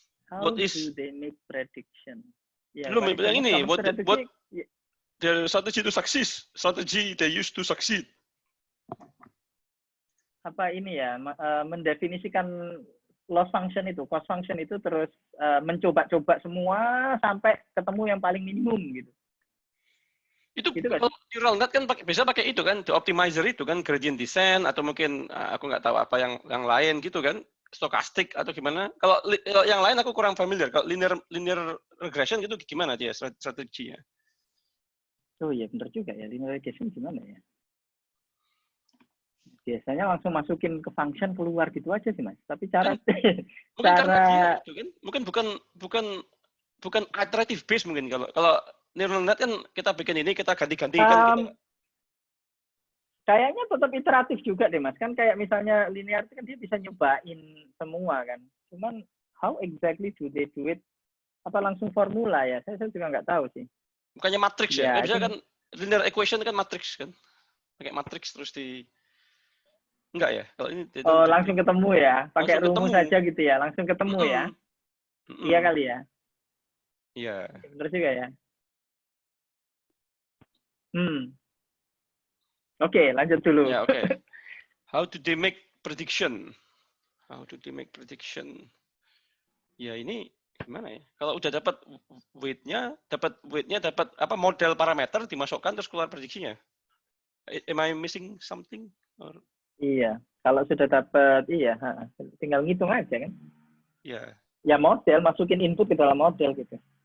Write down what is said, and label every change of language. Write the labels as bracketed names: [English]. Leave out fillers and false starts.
[English] How do they make prediction? [Indonesian] Ya, belum bilang ini. [English] What the strategy to succeed? Strategy they use to succeed. [Indonesian] Apa ini ya? Mendefinisikan loss function itu, cost function itu terus mencoba-coba semua sampai ketemu yang paling minimum gitu. Itu gitu kalau neural net kan bisa pakai itu kan, the optimizer itu kan, gradient descent atau mungkin aku nggak tahu apa yang lain gitu kan, stokastik atau gimana. Kalau yang lain aku kurang familiar. Kalau linear regression gitu gimana dia strateginya? Oh iya benar juga ya, linear regression gimana ya? Biasanya langsung masukin ke function keluar gitu aja sih Mas. Tapi cara mungkin karena dia itu kan, mungkin bukan iterative based mungkin kalau neural net kan kita bikin ini, kita ganti-ganti kan kita. Kayaknya tetap iteratif juga deh Mas. Kan kayak misalnya linear kan dia bisa nyobain semua kan. [English] Cuman how exactly do they do it? [Indonesian] Apa langsung formula ya? Saya juga nggak tahu sih. Bukannya matrix ya? Biasanya kan linear equation kan matrix kan? Pakai matrix terus di enggak ya? Kalau ini langsung ketemu ya, pakai rumus saja gitu ya, langsung ketemu ya. Iya kali ya. Iya. Benar juga ya. Oke, lanjut dulu. Ya, oke. [English] How do they make prediction? How do they make prediction? [Indonesian] Ya ini gimana ya? Kalau udah dapat weight-nya, dapat apa model parameter dimasukkan terus keluar prediksinya. [English] Am I missing something? Or... [Indonesian] Iya, kalau sudah dapat tinggal ngitung aja kan. Iya. Ya model, masukin input ke dalam model gitu.